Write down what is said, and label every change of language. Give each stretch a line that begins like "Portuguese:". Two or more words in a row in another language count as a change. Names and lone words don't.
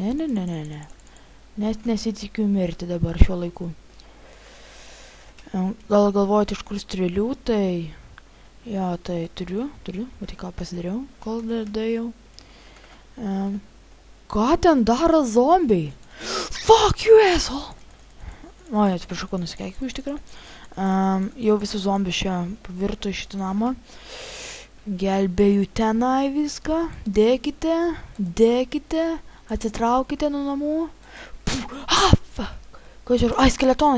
Lithuanian: Net nesitikiu mirti dabar šiuo laiku. Gal galvojate iš kur strėlių, tai... Jo, tai turiu, bet ką pasidariau, kol dėjau. Ką ten daro zombiai?
English: Fuck you, asshole!
Lithuanian: Atsiprašau, ko nusikeikiau iš tikrųjų. Jau visi zombiai čia pavirto į šitą namą. Gelbėjau tenai viską. Dėkite. Atsitraukite nuo namų. Fuck. Ką čia? Skeletonai.